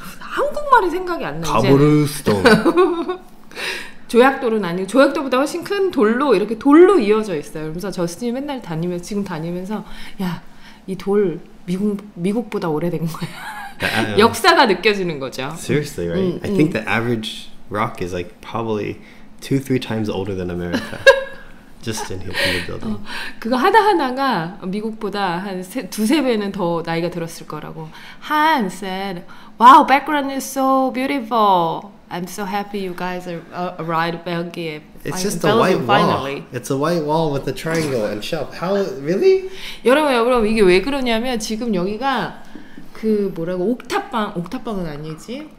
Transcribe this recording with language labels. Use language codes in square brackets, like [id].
[ko] 한국말이 생각이 안 나요. [en] 가브르스톤. [ko] 조약돌은 아니고 조약돌보다 훨씬 큰 돌로 이렇게 돌로 이어져 있어요. 그래서 저스틴이 맨날 다니면서 지금 다니면서 야, 이 돌 미국보다 오래된 거야. 역사가 느껴지는 거죠. [en] Seriously, right? I think the average rock is like probably 2-3 times older than America. Just in here in the building. [ko] 그거 하나하나가 미국보다 한 두세 배는 더 나이가 들었을 거라고. [en] Han said, "Wow, background is so beautiful. I'm so happy you guys arrived Belgium. It's just a white wall. It's a white wall with a triangle and shelf. How really? [ko] 여러분 이게 왜 그러냐면 지금 여기가 그 뭐라고 옥탑방은 아니지.